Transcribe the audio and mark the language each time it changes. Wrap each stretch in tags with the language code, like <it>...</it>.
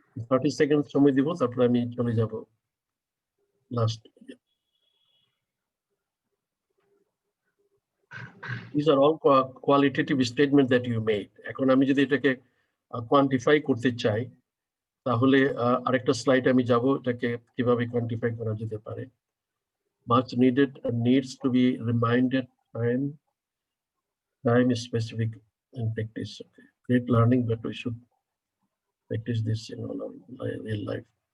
<bn>30 seconds সময় দিব তারপর আমি চলে যাব last.</bn> <en>These are all qualitative statement that you made.</en> <bn>এখন আমি যদি এটাকে কোয়ান্টিফাই করতে চাই তাহলে আরেকটা স্লাইড আমি যাব এটাকে কিভাবে কোয়ান্টিফাই করা যেতে পারে।</bn> <en>Much needed needs to be reminded time is specific in practice. Okay. Great learning, but we should practice this in all our real life.</en>